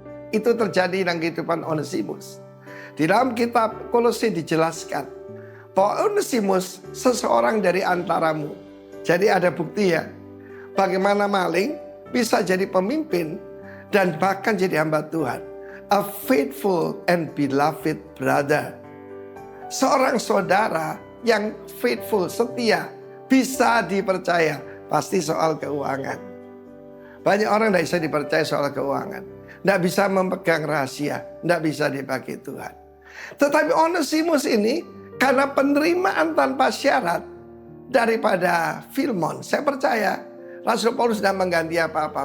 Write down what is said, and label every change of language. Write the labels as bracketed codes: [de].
[id] Itu terjadi dalam kehidupan Onesimus. Di dalam kitab Kolose dijelaskan bahwa Onesimus seseorang dari antaramu. Jadi ada bukti ya, bagaimana maling bisa jadi pemimpin dan bahkan jadi hamba Tuhan. [en] A faithful and beloved brother. [id] Seorang saudara yang faithful, setia, bisa dipercaya. Pasti soal keuangan. Banyak orang tidak bisa dipercaya soal keuangan. Tidak bisa memegang rahasia. Tidak bisa dipakai Tuhan. Tetapi Onesimus ini, karena penerimaan tanpa syarat daripada Filemon, saya percaya Rasul Paulus tidak mengganti apa-apa.